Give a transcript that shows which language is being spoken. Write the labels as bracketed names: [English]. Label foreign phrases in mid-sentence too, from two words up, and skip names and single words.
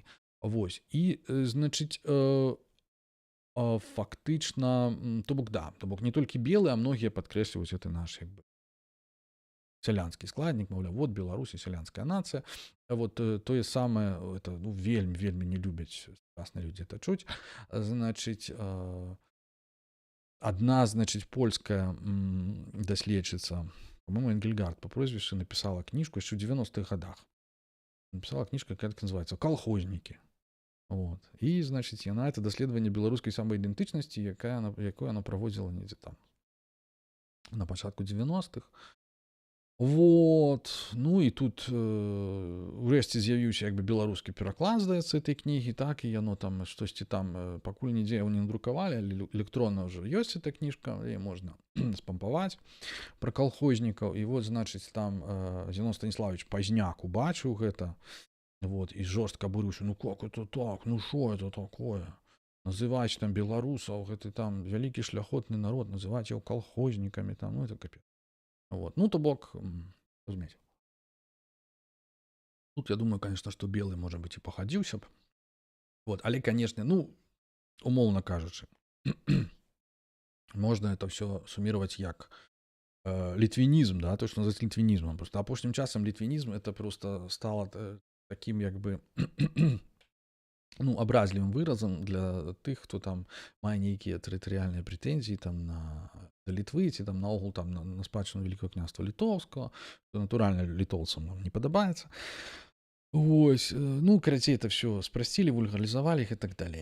[Belarusian] Вось, і, значыць, фактычна, то бок, да, то бок не толькі белыя, а многія падкрэсліваюць гэты наш як бы сялянскі складнік, маўляў, вот Беларусь, сялянская нацыя. Вот тое самае, это, ну, вельмі не любяць сучасныя людзі это чуць. Значыць, адна, значыць, польская даследчыца, [Russian] по-моему, Энгельгард по прозвищу, написала книжку еще в 90-х годах. Написала книжка, как это называется, «Колхозники». Вот. И, значит, [Belarusian] яна это даследаванне беларускай самаідэнтычнасці, якое она праводзіла недзе там на пачатку 90-х. [Russian] Вот. [Belarusian] Ну і тут урэшце з'явіўся як бы беларускі пераклад, здаецца, этой кнігі, так, і яно там штосьці там пакуль нідзе яго не надрукавалі, але электронна ўжо ёсць эта кніжка, і можна спампаваць пра калхознікаў. І вот, значыць, там Зенон Станіславович Пазняк убачыў гэта, вот, і жорстка абурыўся, [Russian] ну как это так, ну шо это такое? [Belarusian] Называць там беларусаў, гэты там вялікі шляхотны народ, называць яго калхознікамі, там, [Russian] ну это капец. [Belarusian] Вот. Ну, то бок, разумеете. [Russian] Тут я думаю, конечно, что белый, может быть, и [Belarusian] похадзіўся б. Вот. Але, конечно, ну, умоўна кажучы, [Russian] можно это все суммировать як литвинизм, да, то, что называется литвинизмом. Просто [Belarusian] апошнім часам [Russian] литвинизм это просто стало таким, [Belarusian] як бы, ну, абразлівым выразам для тых, хто там мае нейкія тэрытарыяльныя прэтэнзіі там на Літвы, ці там наогул там на спадчыну Вялікага княства Літоўскага, то натуральна літоўцам не падабаецца. Вось, ну, карацей, [Russian] это все спростили, [Belarusian] вульгарызавалі іх і так далей.